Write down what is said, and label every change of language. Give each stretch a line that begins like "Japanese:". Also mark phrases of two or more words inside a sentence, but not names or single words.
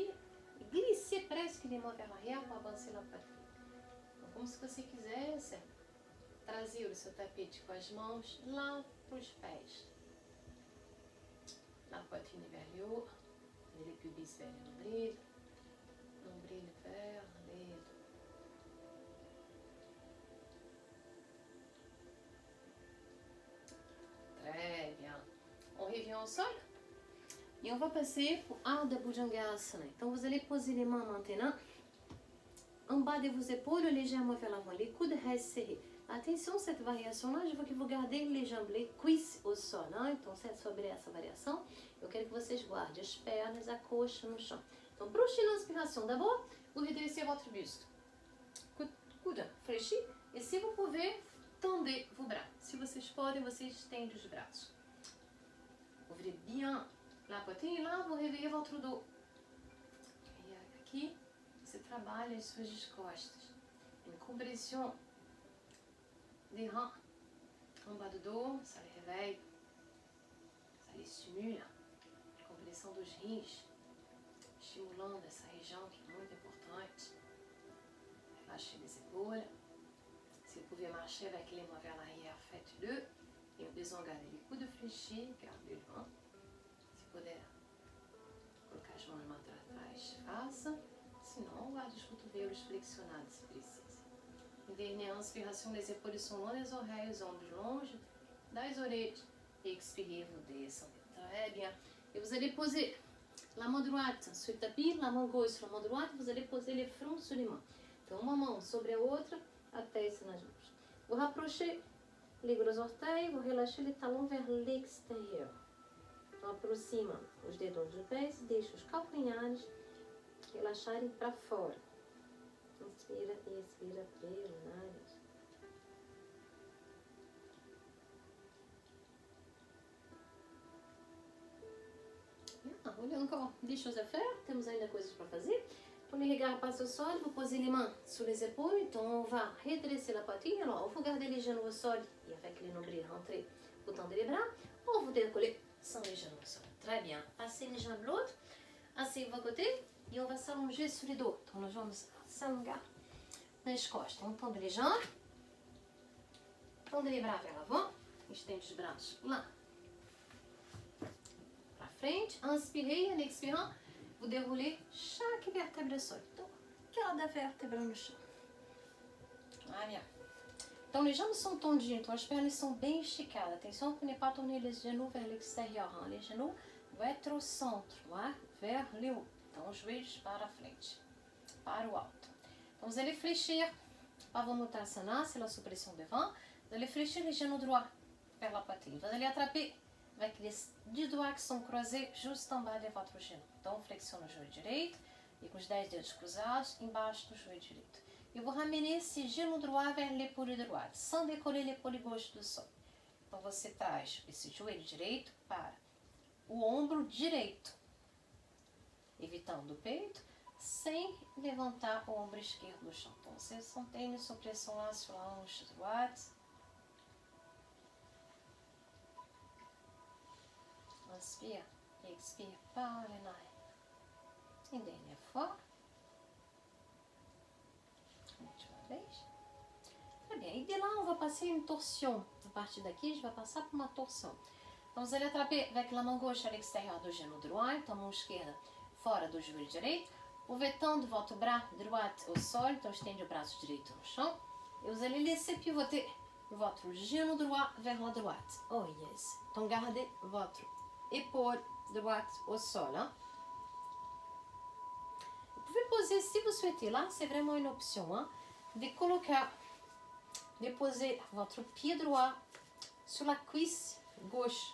French: Glissez presque les mains vers l'arrière
Portuguese: para avançar a
French: poitrine.
Portuguese: Então, como se você quisesse trazer o seu tapete com as mãos lá para os pés.
French: La poitrine vers le haut, les pubis vers le nombril vers les dos. Très bien. On revient au sol. Et on va passer pour Ardha Bhujangasana. Então, vous allez poser les mains maintenant en bas de vos épaules, légèrement vers l'avant. Les coudes restent serrés. Attention, cette variação-là, je veux que vous gardez les jambes, les cuisses au sol. Hein?
Portuguese: Então, sobre essa variação, eu quero que vocês guardem as pernas, a coxa no chão. Então,
French: prochaine inspiration. D'abord, vous redressez votre buste. Coude fléchi. Et si vous pouvez, tendez vos bras.
Portuguese: Se vocês podem, vocês estendem os braços.
French: Ouvrez bien la poitrine, là, vous réveillez votre dos.
Portuguese: Et aqui, você trabalha as suas costas.
French: Une compression des reins en bas
Portuguese: do dos,
French: ça les réveille, ça les stimule.
Portuguese: Compressão dos rins, estimulando essa região que é muito importante.
French: Relâchez les épaules. Si vous pouvez marcher avec les mains vers l'arrière, faites-le. Et au besoin, gardez les coudes fléchis, gardez le vent.
Portuguese: Se puder colocar as mãos mais para trás, faça. Se não, guarde os cotovelos flexionados se precisa.
French: Une dernière inspiration, les épaules sont loin des oreilles,
Portuguese: os ombros longe das orelhas.
French: Expirez, vous descendez. Très bien. Et vous allez poser la main droite sur le tapis, la main gauche sur la main droite, vous allez poser les fronts sur les mains.
Portuguese: Então, uma mão sobre a outra, até nas mãos.
French: Vous rapprochez les gros orteils, vous relâchez les talons vers l'extérieur.
Portuguese: Aproxima os dedões dos pés, deixa os calcanhares relaxarem para fora. Inspira e expira pelo nariz. Olha,
French: encore des choses à faire,
Portuguese: temos ainda coisas para fazer.
French: Pour les regards passe au sol, vous posez les mains sous les épaules, donc on va redresser la poitrine. Alors, vous gardez les genoux au sol et avec les nombrils rentrés, vous tendez les bras, ou vous décollez sans les genoux au sol. Très bien. Passez les jambes de l'autre, asseyez-vous à côté et on va s'allonger sur les dos.
Portuguese: Então, nós vamos s'alongar nas costas.
French: On tende les jambes, tendez les bras vers l'avant,
Portuguese: estende os braços lá para frente.
French: Inspirez, en expirant, vous déroulez chaque vertèbre au sol. Donc,
Portuguese: cada vértebra no chão.
French: Ah, bien. Então, les jambes sont tendues,
Portuguese: então as pernas sont bem esticadas.
French: Attention pour ne pas tourner les genoux vers l'extérieur. Hein? Les genoux vão être au centre, lá, vers le haut.
Portuguese: Então, os joelhos para a frente, para o alto. Então,
French: vous allez fléchir, Pavamuttasana, c'est la suppression devant. Vous allez fléchir les genoux droits vers la poitrine. Vous allez attraper avec les 10 doigts qui sont croisés juste en bas de votre genou.
Portuguese: Então, flexione o joelho direito e com os 10 dedos cruzados embaixo do joelho direito.
French: E vous ramenez esse genou droit vers l'épaule droite, sans décoller l'épaule gauche
Portuguese: do sol. Então, você traz esse joelho direito para o ombro direito, evitando o peito, sem levantar o ombro esquerdo do chão. Então, você mantém a supressão lá
French: sur la hanche droite. Inspire et expire par les narines. Une dernière fois.
Portuguese: Última vez.
French: Très bien. E de là, on va passer une torsion.
Portuguese: A partir daqui, a gente vai passar por uma torção. Então,
French: vous allez attraper avec la main gauche à l'extérieur do genou droit,
Portuguese: então a mão esquerda fora do joelho direito.
French: Vous tendez votre bras droit au sol,
Portuguese: então estende o braço direito no chão.
French: Et vous allez laisser pivoter votre genou droit vers la droite.
English: Oh yes.
French: Então, gardez votre épaule droite au sol. Hein? Vous pouvez poser, si vous souhaitez, là, c'est vraiment une option, hein,
Portuguese: de colocar,
French: de poser votre pied droit sur la cuisse gauche.